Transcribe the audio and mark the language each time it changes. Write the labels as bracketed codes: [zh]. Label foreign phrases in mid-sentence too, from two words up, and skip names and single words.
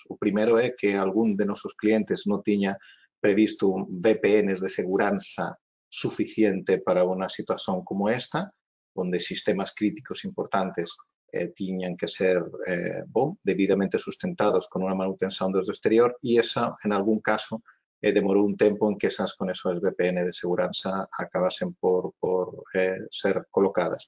[pt] O primeiro é que algum de nossos clientes não tinha previsto VPNs de segurança suficiente para uma situação como esta, [gl] onde sistemas críticos importantes tiñan que ser debidamente sustentados con unha manutención desde o exterior, e esa, en algún caso, demorou un tempo en que esas conexões VPN de seguranza acabasen por ser colocadas.